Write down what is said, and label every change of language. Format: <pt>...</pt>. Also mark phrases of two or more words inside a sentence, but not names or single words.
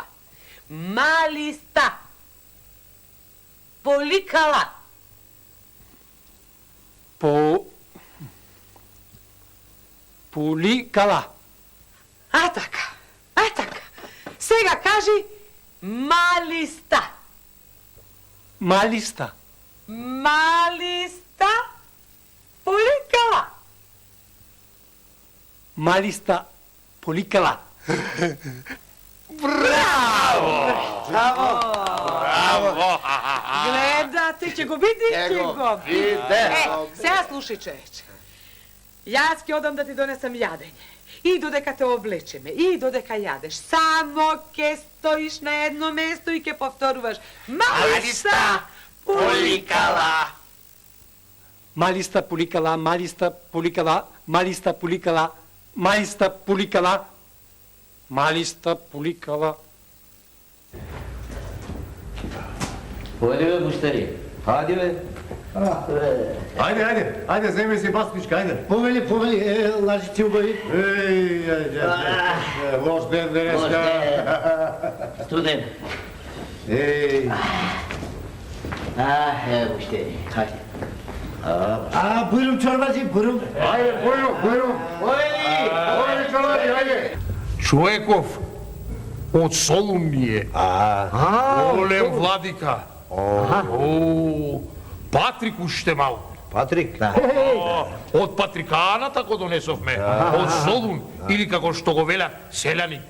<el>Μάλιστα πολύ καλά. Πολύ καλά.</el> <mk>Така. Сега кажи малиста.</mk> <el>Малиста. Μάλιστα πολύ καλά. Μάλιστα πολύ καλά.</el> <mk>Браво! Гледате, ќе го видите, ќе го видите. Сега слушај, човече. Јас ќе одам да ти донесам јадење. И додека те облечеме, и додека јадеш, само ќе стоиш на едно место и ќе повторуваш</mk> <el>μάλιστα πολύ καλά. Μάλιστα πολύ καλά, μάλιστα πολύ καλά, μάλιστα πολύ καλά, Μάλιστα πολύ καλά. Μάλιστα πολύ καλά.</el> <tr>Hadi be müşteri. Hadi be.</tr> <mk>Ajde, zemi si basmička, ajde. Повели, лажите убави. Loš den deneska. Studen. Ej,</mk> <tr>Evo müşteri. Hadi. Buyurun çorbacı, buyurun.</tr> <bs>ajde, bujrum. Poveli čovjek, ajde.</bs> <mk>Човеков од Солун ми е. Голем владика. Патрик уште малку. Патрик? Од Патриканата го донесовме. Од Солун, или како што го велат, селяник.</mk>